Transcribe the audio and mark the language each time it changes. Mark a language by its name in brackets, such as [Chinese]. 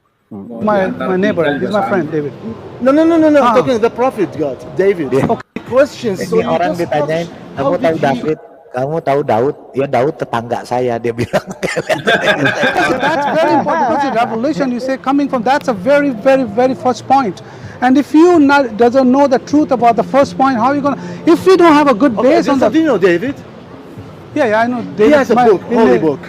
[English] My neighbor, he's my friend, David. No. I'm talking the prophet God, David. Yeah. Okay, questions. [Indonesian] Ini orang ditanyain, kamu tahu David? Kamu tahu Daud? Ya Daud tetangga saya, dia bilang. [English] That's very important because the revelation you say coming from that's a very, very, very first point. And if you doesn't know the truth about the first point, how are you gonna? If we don't have a good base on the. Do you know David? Yeah, I know. David, he has a book, holy book.